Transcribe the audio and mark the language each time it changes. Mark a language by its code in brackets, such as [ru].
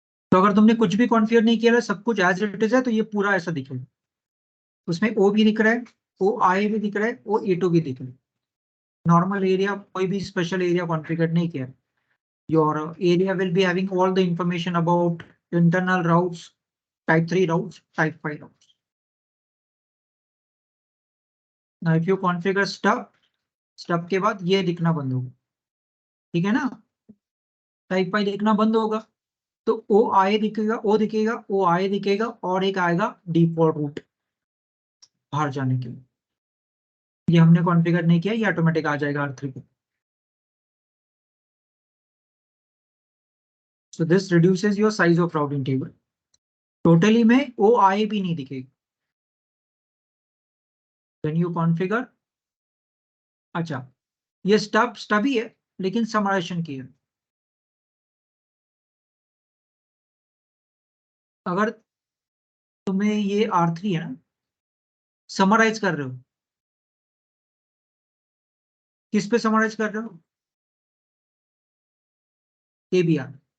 [hi] तो अगर तुमने कुछ भी कॉन्फ़िगर नहीं किया है, सब कुछ एज इट इज है, तो ये पूरा ऐसा दिखेगा, उसमें ओ भी दिख रहा है, ओ आई भी दिख रहा है, ओ ए टू भी दिख रहा है। नॉर्मल एरिया, कोई भी स्पेशल एरिया कॉन्फ़िगर नहीं किया है। [en] Your area will be having all the information about internal routes, type 3 routes, type 5 routes. Now if you configure [hi] stub के बाद ये दिखना बंद होगा, ठीक है ना, टाइप 5 दिखना बंद होगा, तो ओ आई दिखेगा, ओ दिखेगा, ओ आई दिखेगा, और एक आएगा डिफॉल्ट रूट बाहर जाने के लिए। ये हमने कॉन्फ़िगर नहीं किया, ये ऑटोमेटिक आ जाएगा R3 पे। [en] So this reduces your size of routing table. [hi] Totally में ओ आई भी नहीं दिखेगा। [en] When you configure, [hi] अच्छा ये स्टब ही है लेकिन समराइजेशन की है। अगर तुम्हें ये R3 है ना, समराइज कर रहे हो, किस पे समराइज कर रहे हो, एबीआर।